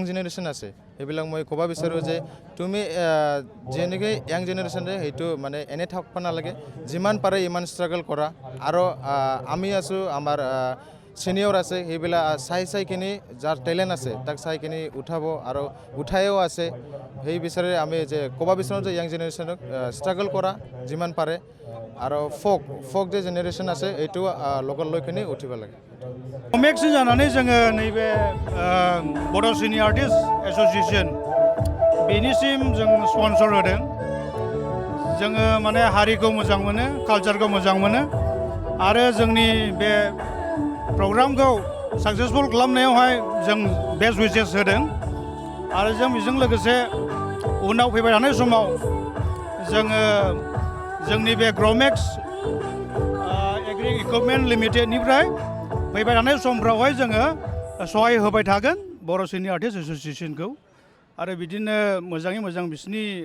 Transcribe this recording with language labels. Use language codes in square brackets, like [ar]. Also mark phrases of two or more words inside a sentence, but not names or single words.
[as] জেনেৰেশ্যন আছে সেইবিলাক মই ক'ব বিচাৰোঁ যে তুমি যেনেকৈ য়াং জেনেৰেশ্যনে সেইটো মানে এনে থাকিব নালাগে যিমান পাৰে ইমান ষ্ট্ৰাগল কৰা আৰু আমি আছোঁ আমাৰ সিনিয়র আছে সেইবিলাক চাইকিনি যাৰ টেলেণ্ট আছে তাক চাইকিনি উঠাব আৰু উঠায়ো আছে সেই বিচাৰে আমি যে ক'ব বিচাৰোঁ যে য়াং জেনেৰেশ্যনক ষ্ট্ৰাগল কৰা যিমান পাৰে আৰু ফক যে জেনেৰেশ্যন আছে এইটো লগত লৈ কিনে উঠিব লাগে [brx] कमेक्सन जानानै जोङो नैबे बड' सिनियर आर्टिस्ट एस'सिएसन बेनिसिम जों स्पन्सर होदों जोङो माने हारिखौ मोजां मोनो कालचारखौ मोजां मोनो आरो जोंनि बे प्रग्रामखौ साक्सेसफुल खालामनायावहाय जों बेस्ट उइचेस होदों आरो जों बेजों लोगोसे उनाव फैबाय थानाय समाव जोङो जोंनि बे ग्रमेक्स एग्रि इकुइपमेन्ट लिमिटेडनिफ्राय फैबाय थानाय समफ्रावहाय जोङो सहाय होबाय थागोन बर' सिनियर आर्टिस्ट एस'सिएसनखौ आरो बिदिनो मोजाङै मोजां बिसोरनि